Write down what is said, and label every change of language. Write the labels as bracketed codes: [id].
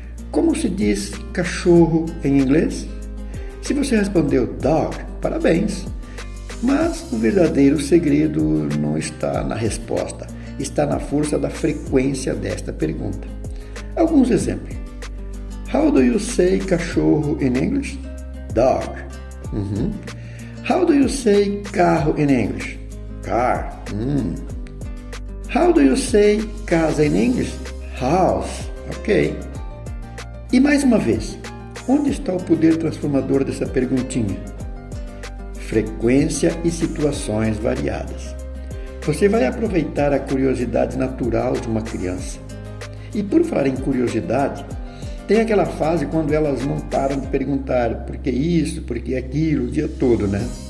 [pt] Como se diz cachorro em inglês? Se você respondeu dog, parabéns. Mas o verdadeiro segredo não está na resposta, está na força da frequência desta pergunta. Alguns exemplos. [en] How do you say cachorro in English? Dog. How do you say carro in English? Car. How do you say casa in English? House. Ok. [pt] E mais uma vez, onde está o poder transformador dessa perguntinha? Frequência e situações variadas. Você vai aproveitar a curiosidade natural de uma criança. E por falar em curiosidade, tem aquela fase quando elas não param de perguntar por que isso, por que aquilo, o dia todo, né?